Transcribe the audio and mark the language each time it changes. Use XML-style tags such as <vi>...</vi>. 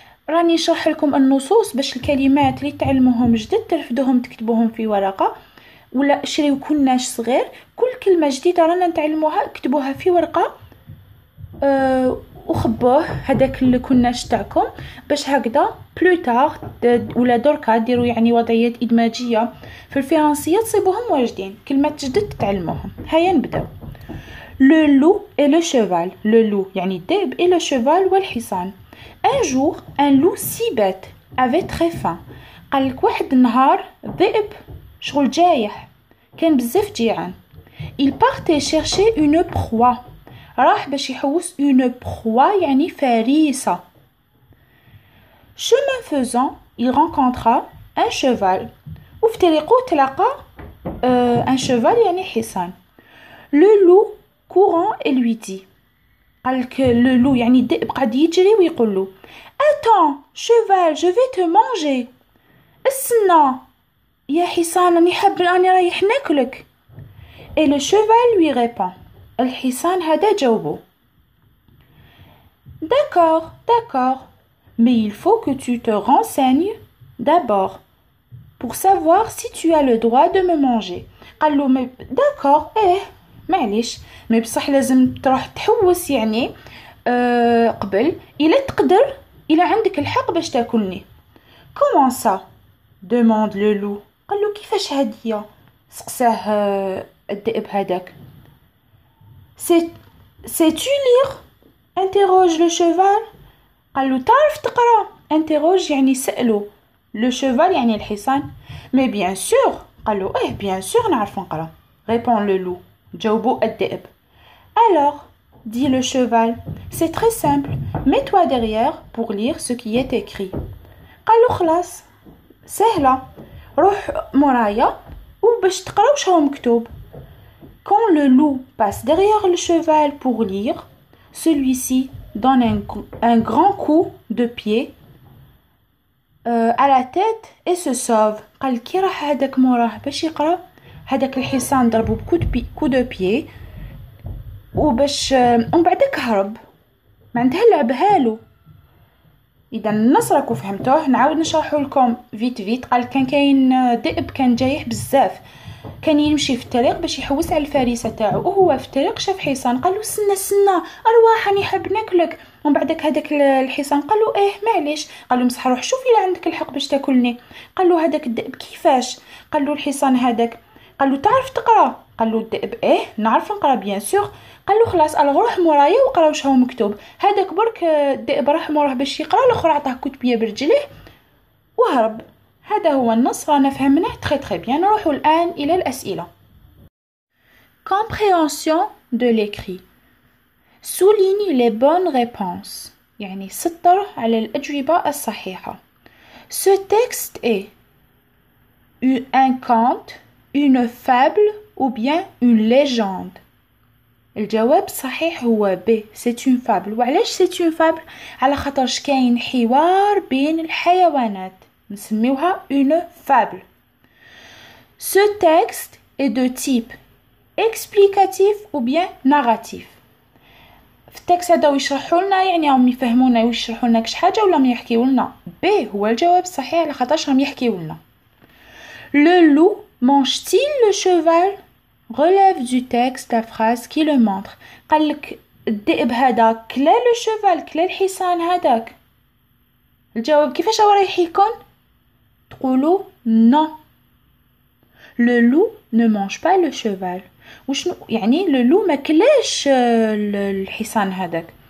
<ar>راني نشرح لكم النصوص باش الكلمات اللي تعلموهم جدد ترفدوهم تكتبوهم في ورقة، ولا شريو كلناش صغير كل كلمة جديدة رانا نتعلموها اكتبوها في ورقة وخبوه هذاك الكلناش تاعكم باش هكذا بلوتار ولا دركا ديروا يعني وضعيات إدماجية في الفرنسية تصيبوهم واجدين كلمات جدد تتعلموهم. هيا نبداو.</ar> <fr>Le loup et le cheval. Le loup</fr> <ar>يعني الذئب</ar> <fr>et le cheval</fr> <ar>والحصان.</ar> <fr>Un jour, un loup si bête avait très faim.</fr> <ar>قالك واحد النهار ذئب شغل جايح كان بزاف جيعان.</ar> <fr>Il partait chercher une proie.</fr> <ar>راح باش يحوس</ar> <fr>une proie</fr> <ar>يعني فريسة.</ar> <fr>Chemin faisant, il rencontra un cheval.</fr> <ar>وفي طريقه تلاقى un cheval يعني حصان.</ar> <fr>Le loup courant et lui dit</fr> <ar>قالك</ar> <fr>le loup</fr> <ar>يعني الذئب قاعد يجري ويقول له</ar> <fr>Attends cheval je vais te manger.</fr> <ar>استنى يا حصان راني رايح ناكلك.</ar> <fr>Et le cheval lui répond</fr> <ar>الحصان هذا جاوبه</ar> <fr>D'accord mais il faut que tu te renseignes d'abord pour savoir si tu as le droit de me manger.</fr> <ar>قال له d'accord معليش مي بصح لازم تروح تحوس يعني قبل إلا تقدر إلا عندك الحق باش تاكلني.</ar> <fr>Comment ça demande le loup.</fr> <ar>قال له كيفاش هادية سقساه الذئب هذاك.</ar> <fr>Sais-tu lire interroge le cheval.</fr> <ar>قال له تعرف تقرا interroge يعني سأله le cheval يعني الحصان.</ar> <fr>mais bien sûr</fr> <ar>قال له</ar> <fr>bien sûr</fr> <ar>نعرف نقرا</ar> <fr>répond le loup</fr> <ar>جاوبو الذئب.</ar> <fr>Alors, dit le cheval, c'est très simple. Mets-toi derrière pour lire ce qui est écrit.</fr> <ar>قال له خلاص سهلة روح مورايا وباش تقرا واش هو مكتوب.</ar> <fr>Quand le loup passe derrière le cheval pour lire, celui-ci donne un grand coup de pied à la tête et se sauve.</fr> <ar>قال كي راح هذاك موراه باش يقرا هذاك الحصان ضربو بكو دو بيي وباش ومن بعدك هرب معناتها لعبهالو. اذا النص راكو فهمتوه نعاود نشرحو لكم فيت. قال كان كاين ذئب كان جايح بزاف كان يمشي في الطريق باش يحوس على الفريسه تاعو وهو في الطريق شاف حصان قال له استنى ارواح راني حاب ناكلك. ومن بعدك هذاك الحصان قال له معليش. قال له بصح روح شوف الا عندك الحق باش تاكلني. قال له هذاك الذئب كيفاش. قال له الحصان هذاك قال له تعرف تقرا. قال له الذئب نعرف نقرا بيان سور. قال له خلاص روح مورايا وقرا واش هو مكتوب. هذاك برك الذئب راح موراه باش يقرا الاخر عطاه كتبيه برجليه وهرب. هذا هو النص رانا فهمناه تري بيان. نروحوا الان الى الاسئله.</ar> <fr>Compréhension de l'écrit. Souligne les bonnes réponses</fr> <ar>يعني سطر على الأجوبة الصحيحة.</ar> <fr>Ce texte est un conte, une fable ou bien une légende.</fr> <ar>الجواب الصحيح هو</ar> <fr>B. C'est une fable.</fr> <ar>وعلاش</ar> <fr>c'est une fable؟</fr> <ar>على خاطرش كاين حوار بين الحيوانات نسميوها</ar> <fr>une fable. Ce texte est de type explicatif ou bien narratif.</fr> <ar>في التكست هذا يشرحوا لنا يعني هم يفهمونا ويشرحوا لنا كش حاجه ولا ما يحكيوا لنا. B هو الجواب الصحيح على خاطرش هم يحكيوا لنا.</ar> <fr>Le loup mange-t-il le cheval? Relève du texte la phrase qui le montre.</fr> <ar>قالك الذئب هذا كلا لو شيفال كلا الحصان هذاك. الجواب كيفاش رايح يكون؟ تقولوا non.</ar> <fr>Le loup ne mange pas le cheval.</fr> <ar>وشنو يعني le loup ما كلاش الحصان هذاك.</ar>